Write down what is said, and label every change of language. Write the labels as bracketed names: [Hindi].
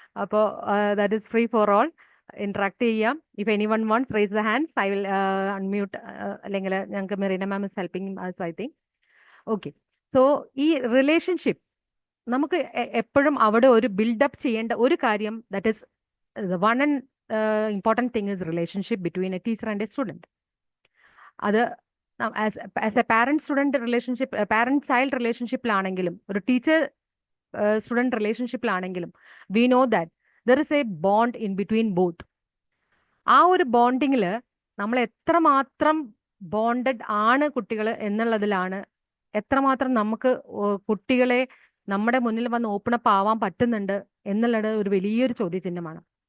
[English] അപ്പോൾ that is free for all. Interact ചെയ്യാം. If anyone wants raise the hands, I will unmute. [Malayalam] അല്ലെങ്കിൽ ഞങ്ങൾക്ക് [English] Marina ma'am is helping us, I think. Okay. [Malayalam] So ഈ relationship നമുക്ക് എപ്പോഴും അവിടെ ഒരു ബിൽഡപ്പ് ചെയ്യേണ്ട ഒരു കാര്യം, [English] That is the one and important thing is relationship between a teacher and a student. അത് as a parent student relationship, parent child relationshipലാണെങ്കിലും ഒരു teacher student റിലേഷൻഷിപ്പിലാണെങ്കിലും we know that there is a bond in between both. [Malayalam] ആ ഒരു ബോണ്ടിങ്ങിൽ നമ്മൾ എത്രമാത്രം bonded ആണ് കുട്ടികൾ എന്നുള്ളതിലാണ് എത്രമാത്രം നമുക്ക് കുട്ടികളെ നമ്മുടെ മുന്നിൽ വന്ന് ഓപ്പൺ അപ്പ് ആവാൻ പറ്റുന്നുണ്ട് എന്നുള്ളത് ഒരു വലിയൊരു ചോദ്യചിഹ്നമാണ്.